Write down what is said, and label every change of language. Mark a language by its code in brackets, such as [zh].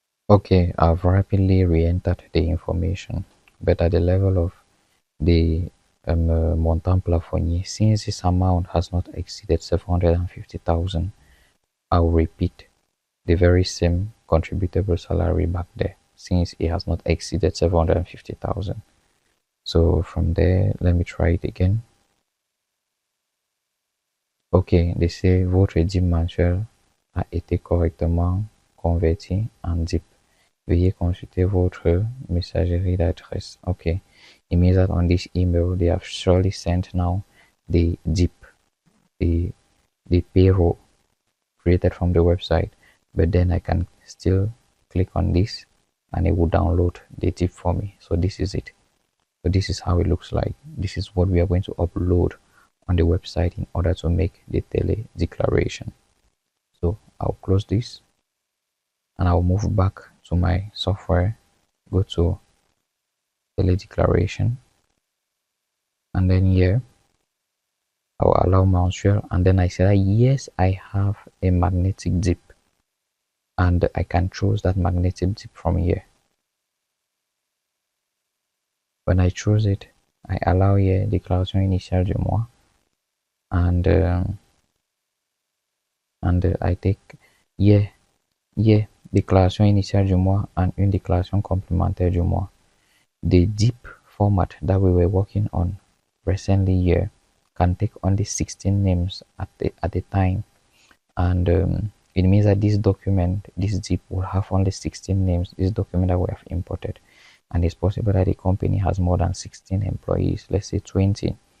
[en] Okay, I've rapidly re-entered the information, but at the level of the montant plafonnier, since this amount has not exceeded 750,000, I'll repeat the very same contributable salary back there. since it has not exceeded 750,000. So from there, let me try it again. Ok, they say [fr] votre DIP mensuel a été correctement converti en DIP. Veuillez consulter votre messagerie d'adresse. [en] Okay, it means that on this email they have surely sent now the DIP, the payroll created from the website, but then I can still click on this and it will download the DIP for me. So this is it. So this is how it looks like. This is what we are going to upload on the website in order to make the tele declaration. So I'll close this and I'll move back to my software, go to tele declaration, and then here I'll allow mensuel, and then I say that yes, I have a magnetic DIP and I can choose that magnetic DIP from here. When I choose it, I allow here déclaration initiale du mois, and I take déclaration initiale du mois and une déclaration complémentaire du mois. The DIP format that we were working on recently here can take only 16 names at a time, and it means that this document, this DIP, will have only 16 names. This document that we have imported, and it's possible that the company has more than 16 employees, let's say 20.